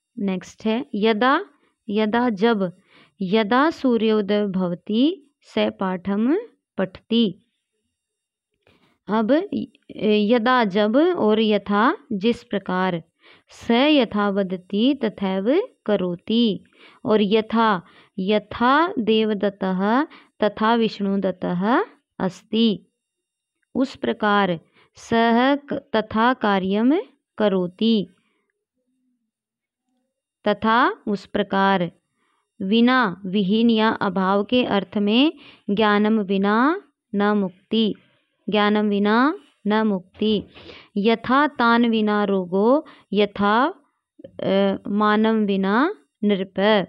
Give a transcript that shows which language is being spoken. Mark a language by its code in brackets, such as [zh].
[sa] Next है यदा। यदा जब। यदा सूर्योदय भवति स पाठम पठति। [hi] अब यदा जब और यथा जिस प्रकार। [sa] स यथा वदति तथैव करोति। और यथा। यथा देवदत्तः तथा विष्णुदत्तः अस्ति। [hi] उस प्रकार। [sa] सह तथा कार्यम करोति, तथा [hi] उस प्रकार। विना, विहीन या अभाव के अर्थ में [sa] ज्ञानम विना न मुक्ति। ज्ञानम विना न मुक्ति। यथा तान विना रोगो, यथा मानम विना नृप।